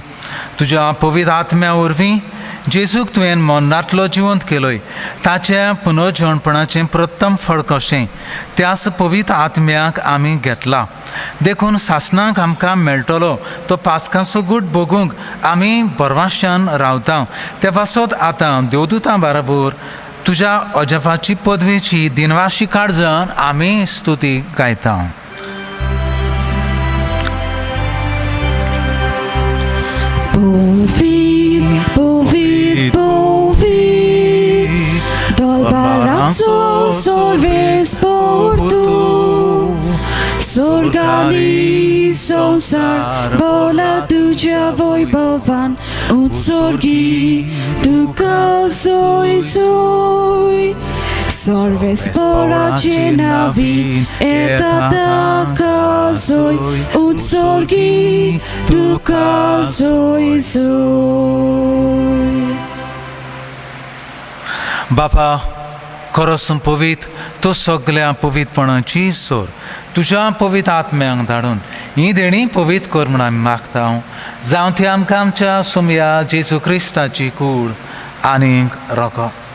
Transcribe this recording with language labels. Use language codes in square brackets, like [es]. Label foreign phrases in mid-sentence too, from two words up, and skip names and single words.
[kok] तुज्या पवित्र आत्म्या वरवीं जेजूक तुवें मरणांतलो जिवंत केलोय ताच्या पुनर्जवणपणाचें प्रथम फळ कशें त्याच पवित्र आत्म्याक आमी घेतला. देखून सासणाक आमकां मेळटलो तो पास्काचो गूट भोगूंक आमी बरवाशान रावता. ते पासत आतां देवदूतां बरोबर तुज्या अजपाची पदवेची दिनवाशी काळजान आमी स्तुती गायता. Dolbaranzo sorvespor tu Sorgali sonsar bola tuja vojbovan Utsorgi tuka zoj zoj Sorvespora cienavi eta taka zoj Utsorgi tuka zoj zoj. बापा खरोच पवित्र तो सगळ्या पवित्रपणाची सोर तुज्या पवित्र आत्म्यांक धाडून ही देणी पवित्र कर म्हूण आमी मागता. जावं ती आमकां आमच्या सुमया जेजू क्रिस्ताची कूड आनीक रोको.